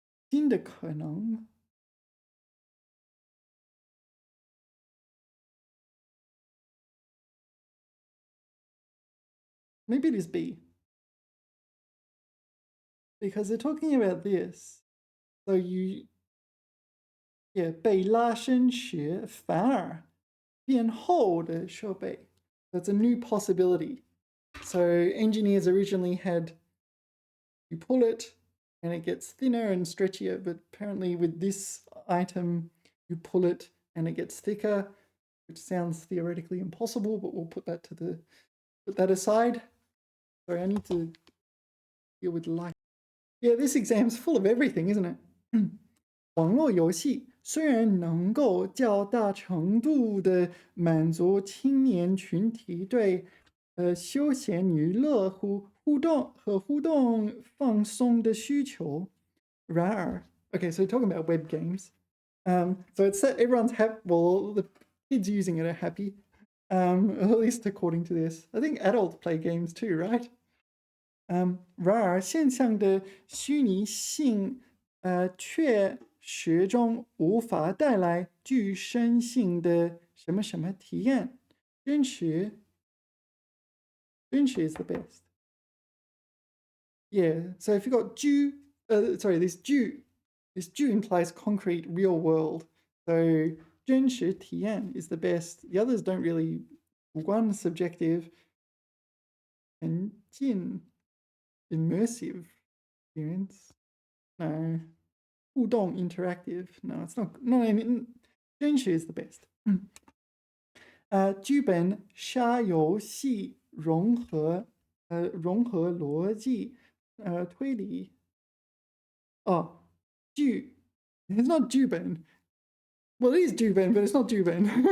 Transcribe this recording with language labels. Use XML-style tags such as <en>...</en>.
<zh>新的可能</zh> <en>maybe it is B. Because they're talking about this. So you, yeah,</en> <zh>被拉伸时反而变厚的设备.</zh> <en>That's a new possibility. So engineers originally had you pull it and it gets thinner and stretchier, but apparently with this item, you pull it and it gets thicker, which sounds theoretically impossible, but we'll put that aside. Sorry, I need to deal with life. Yeah, this exam's full of everything, isn't it?</en> <zh>网络游戏虽然能够较大程度的满足青年群体对休闲娱乐互动放松的需求，然而</zh> <en>okay, so talking about web games. So it's everyone's happy. Well, the kids using it are happy, at least according to this. I think adults play games too, right?</en> <zh>然而现象的虚拟性，却始终无法带来具身性的什么什么体验。</zh> <en>真实 is the best. Yeah. So if you got this 具 implies concrete, real world. So 真实体验 is the best. The others don't really. One subjective. 沉浸 immersive experience. No. 互动 interactive. No, it's not. No, 真实 is the best.</en> <zh>剧本杀游戏融合逻辑推理。</zh> <en>Oh, 剧 it's not 剧本. Well, it is 剧本, but it's not 剧本.</en>